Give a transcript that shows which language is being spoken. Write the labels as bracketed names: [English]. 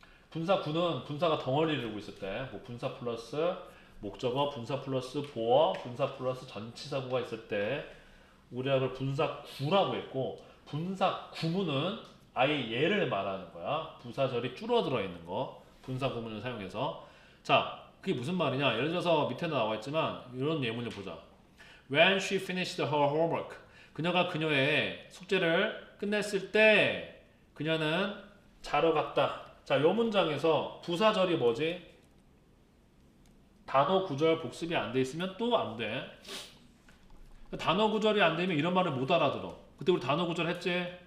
[Korean] 분사 구는 분사가 덩어리를 이루고 있을 때, 뭐 분사 플러스 목적어, 분사 플러스 보어, 분사 플러스 전치사구가 있을 때 우리가 그걸 분사 구라고 했고, 분사 구문은 아예 얘를 말하는 거야. 부사절이 줄어들어 있는 거. 분사 구문을 사용해서. 자, 그게 무슨 말이냐? 예를 들어서 밑에도 나와 있지만 이런 예문을 보자. [English] When she finished her homework. [Korean] 그녀가 그녀의 숙제를 끝냈을 때 그녀는 자러 갔다. 자, 이 문장에서 부사절이 뭐지? 단어 구절 복습이 안 돼 있으면 또 안 돼. 단어 구절이 안 되면 이런 말을 못 알아들어. 그때 우리 단어 구절 했지?